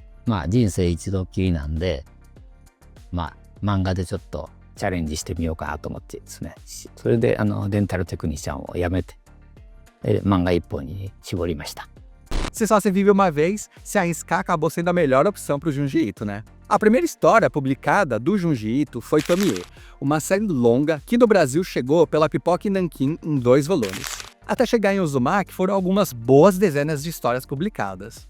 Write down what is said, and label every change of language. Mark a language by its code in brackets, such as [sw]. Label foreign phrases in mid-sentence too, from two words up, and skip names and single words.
[ja] まあ人生一度きりなんで、まあ漫画でちょっとチャレンジしてみようかなと思ってですね。それでデンタルテクニシャンを辞めて、漫画一本に絞りました。 [pt] Se só se vive uma vez, se arriscar acabou sendo a melhor opção para o Junji Ito, né? A primeira história publicada do Junji Ito foi Tomie, uma série longa que no Brasil chegou pela Pipoca e Nanquim em 2 volumes. Até chegar em Uzumaki foram algumas boas dezenas de histórias publicadas.